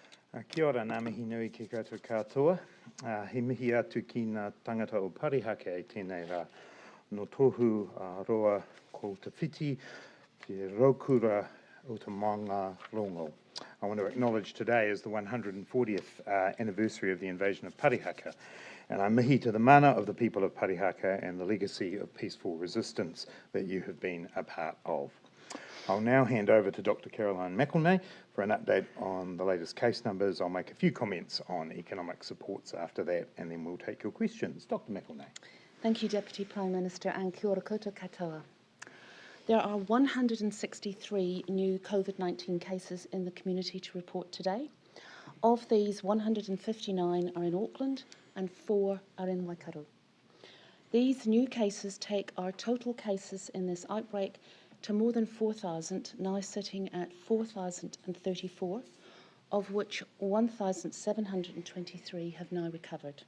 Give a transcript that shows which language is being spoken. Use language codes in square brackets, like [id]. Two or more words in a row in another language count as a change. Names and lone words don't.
[mi] Kia ora, ngā mihi nui ki koutou katoa. He mihi atu ki ngā tangata o Parihaka e tēnei rā. No tohu roa ko te whiti, te raukura o te maunga rongo. [en] I want to acknowledge today is the 140th anniversary of the invasion of Parihaka, and I mihi to the mana of the people of Parihaka and the legacy of peaceful resistance that you have been a part of. I'll now hand over to Dr. Caroline McElnay for an update on the latest case numbers. I'll make a few comments on economic supports after that, and then we'll take your questions. Dr. McElnay. Thank you, Deputy Prime Minister, and [mi] kia ora koutou katoa. [en] There are 163 new COVID-19 cases in the community to report today. Of these, 159 are in Auckland and 4 are in Waikato. These new cases take our total cases in this outbreak to more than 4,000, now sitting at 4,034, of which 1,723 have now recovered.